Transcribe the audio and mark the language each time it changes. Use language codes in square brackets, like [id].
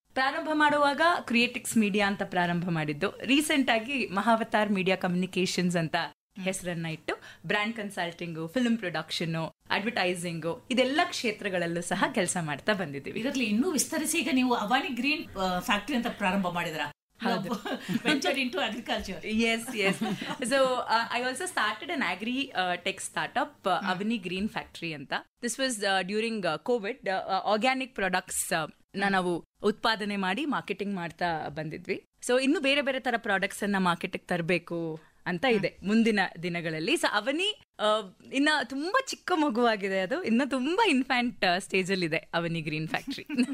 [kn] ಪ್ರಾರಂಭ ಮಾಡುವಾಗ ಕ್ರಿಯೇಟಿಕ್ಸ್ ಮೀಡಿಯಾ ಅಂತ ಪ್ರಾರಂಭ ಮಾಡಿದ್ದು. ರೀಸೆಂಟ್ ಆಗಿ ಮಹಾವತಾರ್ ಮೀಡಿಯಾ ಕಮ್ಯುನಿಕೇಶನ್ಸ್ ಅಂತ ಹೆಸರನ್ನ ಇಟ್ಟು ಬ್ರ್ಯಾಂಡ್ ಕನ್ಸಲ್ಟಿಂಗು, ಫಿಲ್ಮ್ ಪ್ರೊಡಕ್ಷನ್, ಅಡ್ವರ್ಟೈಸಿಂಗು, ಇದೆಲ್ಲ ಕ್ಷೇತ್ರಗಳಲ್ಲೂ ಸಹ ಕೆಲಸ ಮಾಡ್ತಾ ಬಂದಿದ್ದೀವಿ. ಇದರಲ್ಲಿ ಇನ್ನೂ ವಿಸ್ತರಿಸಿ ಈಗ ನೀವು ಅವಾನಿ ಗ್ರೀನ್ ಫ್ಯಾಕ್ಟರಿ ಅಂತ ಪ್ರಾರಂಭ ಮಾಡಿದ್ರ? [en] ventured into agriculture. Yes. So I also started an agri-tech startup, Avani Green Factory anta. This was during COVID. [kn] Organic products ನಾವು ಉತ್ಪಾದನೆ ಮಾಡಿ ಮಾರ್ಕೆಟಿಂಗ್ ಮಾಡ್ತಾ ಬಂದಿದ್ವಿ. ಸೊ ಇನ್ನು ಬೇರೆ ಬೇರೆ ತರ ಪ್ರಾಡಕ್ಟ್ಸ್ ಅನ್ನ ಮಾರ್ಕೆಟಿಗೆ ತರಬೇಕು ಅಂತ ಇದೆ ಮುಂದಿನ ದಿನಗಳಲ್ಲಿ. ಸೊ ಅವನಿ ಇನ್ನ ತುಂಬಾ ಚಿಕ್ಕ ಮಗುವಾಗಿದೆ, ಅದು ಇನ್ನ ತುಂಬಾ ಇನ್ಫ್ಯಾಂಟ್ ಸ್ಟೇಜ್ ಅಲ್ಲಿ ಇದೆ ಅವನಿ ಗ್ರೀನ್ ಫ್ಯಾಕ್ಟ್ರಿ.